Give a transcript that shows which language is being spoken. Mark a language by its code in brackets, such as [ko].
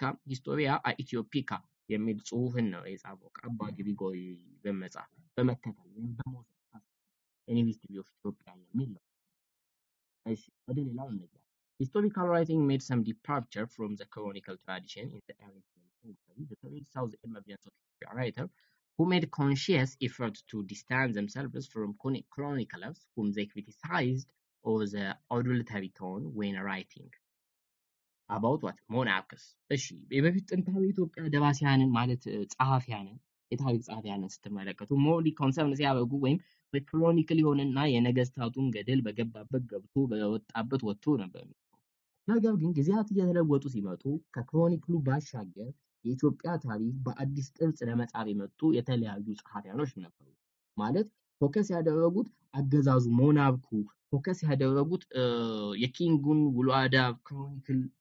[am] ሂስቶሪያ ኢትዮፒካ የሚል ጽሁፍን ነው የጻፈው ከአባ ግሪጎሪ በመጻፍ በመከተል ወይም በመውሰድ ሂስትሪ ኦፍ ኢትዮጵያ የሚል ነው። እሺ ወደ ሌላው እንግባ። [en] Historical writing made some departure from the canonical tradition in the early 20th century. The period saw the emergence of a writer who made conscious effort to distance themselves from chroniclers whom they criticized over the adulatory tone when writing about what monarchs. [am] እሺ በፊት ጥንታዊ ኢትዮጵያ ደራሲያንን ማለት ጸሐፊያንን የታሪክ ጸሐፊያንን ስትመለከቱ ሞርሊ ኮንሰርን ሲያደርጉ ወይም በክሮኒክል የሆነና የነገስታቱን ገደል በገባበት ገብቶ በወጣበት ወጥቶ ነበር። ነገር ግን ጊዜያት እየተለወጡ ሲመጡ ከክሮኒክሉ ባሻገር የኢትዮጵያ ታሪክ በአዲስ ቅርጽ ለመጻፍ የመጡ የተለያዩ ጸሐፊያኖች ነበሩ። ማለት ፎከስ ያደረጉት አገዛዙ ሞናርኩ ፎከስ ያደረጉት የኪንጉን ውሎ አዳር ክሮኒክል